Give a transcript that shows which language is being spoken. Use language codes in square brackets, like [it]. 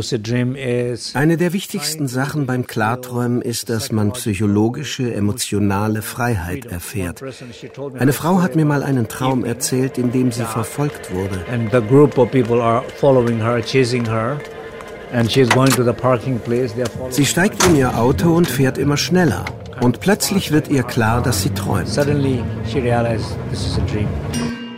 [de] Eine der wichtigsten Sachen beim Klarträumen ist, dass man psychologische, emotionale Freiheit erfährt. Eine Frau hat mir mal einen Traum erzählt, in dem sie verfolgt wurde. [en] And the group of people are following her, chasing her. And she's going to the parking place. [de] Sie steigt in ihr Auto und fährt immer schneller. Und plötzlich wird ihr klar, dass sie träumt. [en] Suddenly she realized this is a dream.